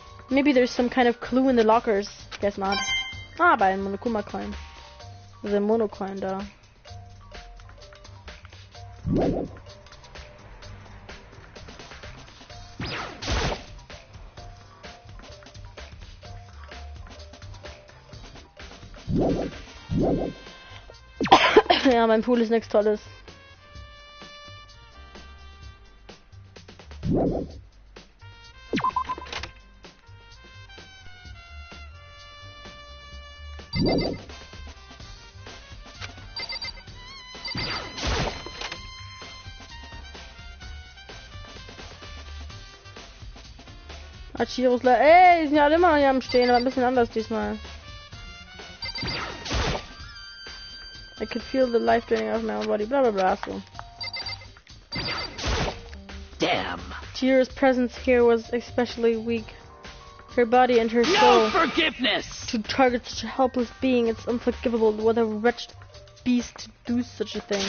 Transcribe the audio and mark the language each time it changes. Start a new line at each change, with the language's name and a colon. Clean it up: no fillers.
English: Maybe there's some kind of clue in the lockers. Guess not.
German: Ah, bei einem Monokuma-Coin.
English: There's a Mono-Coin
German: da. Ja, mein Pool ist nichts Tolles. Achiros, ey, die sind ja alle immer noch hier am Stehen, aber ein bisschen anders diesmal.
English: I could feel the life draining out of my own body, blah blah blah, so. Damn. Chihiro's presence here was especially weak. Her body and her soul. No forgiveness! To target such a helpless being, it's unforgivable. What a wretched beast to do such a thing.